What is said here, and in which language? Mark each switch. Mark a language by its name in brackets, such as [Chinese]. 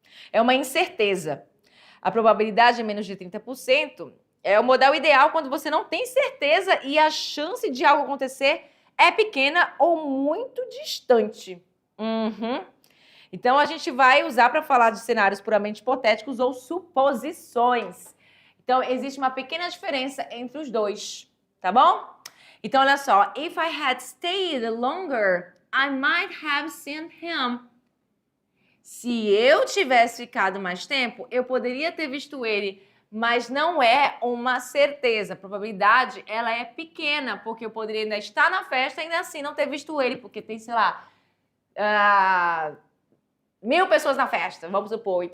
[Portuguese] É uma incerteza. A probabilidade é menos de 30%. É o modal ideal quando você não tem certeza e a chance de algo acontecer é pequena ou muito distante. Então, a gente vai usar para falar de cenários puramente hipotéticos ou suposições. Então, existe uma pequena diferença entre os dois, tá bom? Então, olha só. [English] If I had stayed longer, I might have seen him. [Portuguese] Se eu tivesse ficado mais tempo, eu poderia ter visto ele, mas não é uma certeza. A probabilidade, ela é pequena, porque eu poderia ainda estar na festa e ainda assim não ter visto ele, porque tem, sei lá, 1000 pessoas na festa, vamos supor.